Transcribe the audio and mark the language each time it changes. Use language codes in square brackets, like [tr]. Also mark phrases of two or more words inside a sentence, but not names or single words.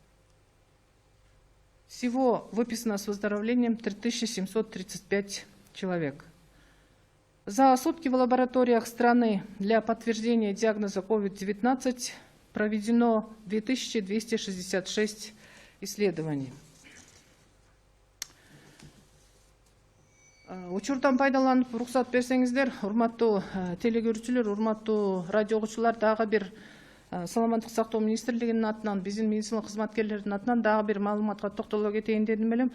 [ru] Всего выписано с выздоровлением 3735 человек. За сутки в лабораториях страны для подтверждения диагноза COVID-19 проведено 2266 исследований. [ky] Учурдан пайдаланып, [kk] рұқсат берсеңіздер, [ky] урматтуу телегөрүүчүлөр, урматтуу радио угуучулар, дагы бир Саламаттык сактоо министрлигинин атынан, биздин медицина кызматкерлердин атынан дагы бир маалыматка токтоло кетейин дедим элем.